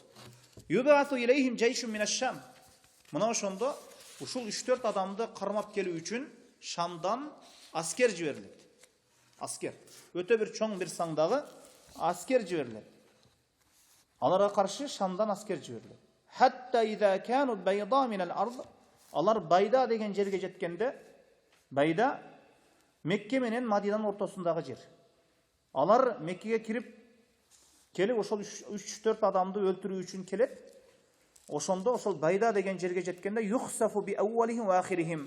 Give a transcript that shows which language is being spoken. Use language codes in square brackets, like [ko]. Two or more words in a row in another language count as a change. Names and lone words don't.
[ar] يبعث إليهم جيش من الشام. [ky] Мына ошондо ушул 3-4 адамды кармап келүү үчүн Шамдан аскер жиберилет. Аскер. Өтө бир чоң бир саңдагы аскер жиберилет. Аларга каршы Шамдан аскер жиберилет. [ar] حتى إذا كانوا ببيداء من الأرض. [ky] Алар Байда деген жерге жеткенде, Байда Мекке менен Мадинанын ортосундагы жер. Алар Меккеге келип ошол 3-4 адамды өлтүрүү үчүн келет. Ошондо ошол Байда деген жерге жеткенде [ar] يخسف بأولهم وآخرهم.